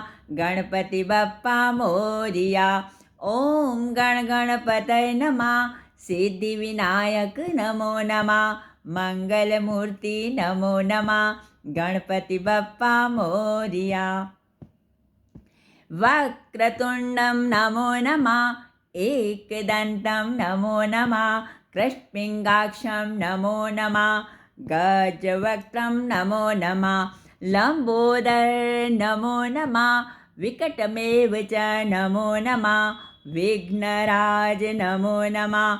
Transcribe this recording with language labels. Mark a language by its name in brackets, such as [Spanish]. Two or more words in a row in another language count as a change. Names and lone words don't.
[Marathi] गणपति बाप्पा मोरया. [Sanskrit] ઓમ ગણ ગણપતય નમઃ. સિદ્ધિ વિનાયક નમો નમઃ. મંગલમૂર્તિ નમો નમઃ. [Marathi] गणपति बाप्पा मोरया. [Sanskrit] વક્રતુંડમ નમો નમઃ. एकदन्तं नमो नमः. कृष्णपिङ्गाक्षं नमो नमः. गजवक्त्रं नमो नमः. लम्बोदर नमो नमः. विकटमेव च नमो नमः. विघ्नराज नमो नमः.